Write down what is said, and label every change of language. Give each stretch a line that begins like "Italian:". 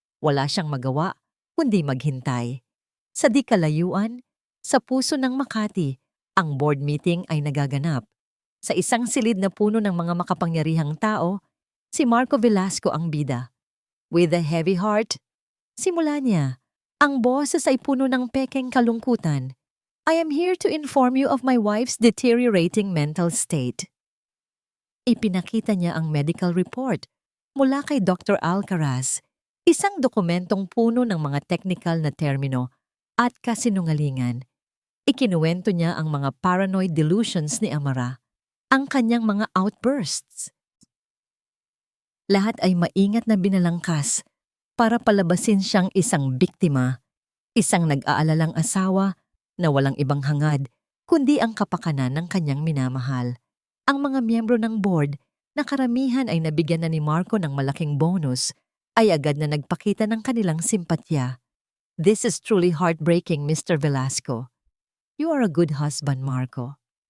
Filipino: Wala siyang magawa kundi maghintay. Sa di kalayuan, sa puso ng Makati, ang board meeting ay nagaganap. Sa isang silid na puno ng mga makapangyarihang tao, si Marco Velasco ang bida.
English: With a heavy heart,
Filipino: simula niya. Ang boses ay puno ng pekeng kalungkutan.
English: I am here to inform you of my wife's deteriorating mental state.
Filipino: Ipinakita niya ang medical report mula kay Dr. Alcaraz, isang dokumentong puno ng mga technical na termino at kasinungalingan. Ikinuwento niya ang mga paranoid delusions ni Amara, ang kanyang mga outbursts. Lahat ay maingat na binalangkas para palabasin siyang isang biktima, isang nag-aalalang asawa na walang ibang hangad kundi ang kapakanan ng kanyang minamahal. Ang mga miyembro ng board na karamihan ay nabigyan na ni Marco ng malaking bonus ay agad na nagpakita ng kanilang simpatya.
English: This is truly heartbreaking, Mr. Velasco. You are a good husband, Marco.